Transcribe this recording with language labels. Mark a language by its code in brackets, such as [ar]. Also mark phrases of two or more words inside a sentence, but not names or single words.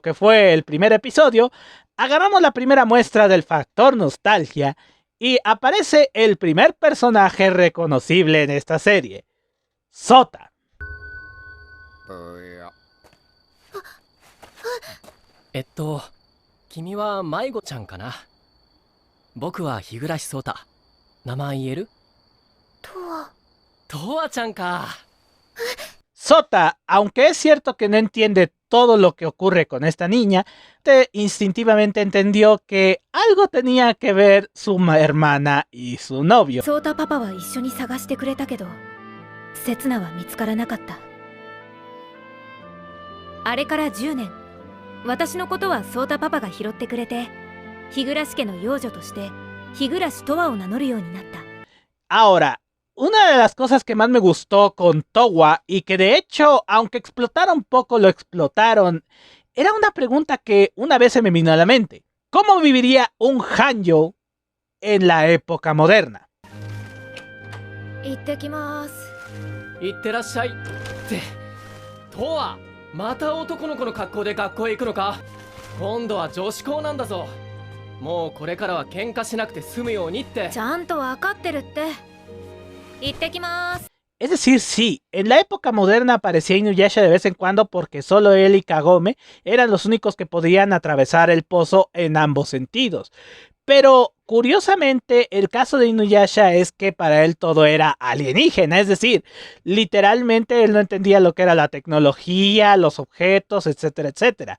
[es] que fue el primer episodio, agarramos la primera muestra del factor nostalgia y aparece el primer personaje reconocible en esta serie, Sota. [ja] 君は迷子ちゃんかな。僕は日暮蒼太。名前言える？とわちゃんか。 [es] Sota, aunque es cierto que no entiende todo lo que ocurre con esta niña, instintivamente entendió que algo tenía que ver su hermana y su novio. [ja] ソータパパは一緒に探してくれたけど、セツナは見つからなかった。あれから10年、私のことはソータパパが拾ってくれて、日暮家の養女として日暮とわを名乗るようになった。 [es] Ahora, una de las cosas que más me gustó con Towa, y que de hecho, aunque explotaron poco, lo explotaron, era una pregunta que una vez se me vino a la mente. ¿Cómo viviría un hanjo en la época moderna? [ja] 行ってきます。行ってらっしゃい。って、とわ、また男の子の格好で学校へ行くのか？今度は女子校なんだぞ。もうこれからは喧嘩しなくて済むようにって。ちゃんと分かってるって。 [es] Es decir, sí, en la época moderna aparecía Inuyasha de vez en cuando porque solo él y Kagome eran los únicos que podían atravesar el pozo en ambos sentidos. Pero, curiosamente, el caso de Inuyasha es que para él todo era alienígena, es decir, literalmente él no entendía lo que era la tecnología, los objetos, etcétera, etcétera.